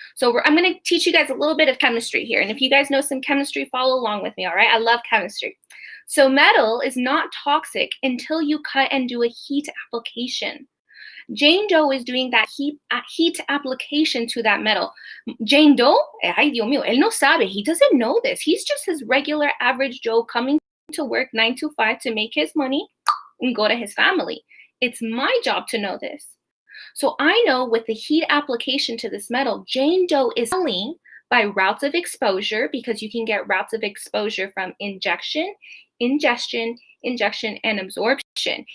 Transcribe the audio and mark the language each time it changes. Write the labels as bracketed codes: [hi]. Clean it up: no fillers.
[en] So I'm going to teach you guys a little bit of chemistry here. And if you guys know some chemistry, follow along with me, all right? I love chemistry. So metal is not toxic until you cut and do a heat application. Jane Doe is doing that heat application to that metal. [es] Jane Doe, ay Dios mío, él no sabe. [en] He doesn't know this. He's just his regular average Joe coming to work 9 to 5 to make his money and go to his family. It's my job to know this. So I know with the heat application to this metal, Jane Doe is smelling by routes of exposure, because you can get routes of exposure from injection, ingestion, and absorption.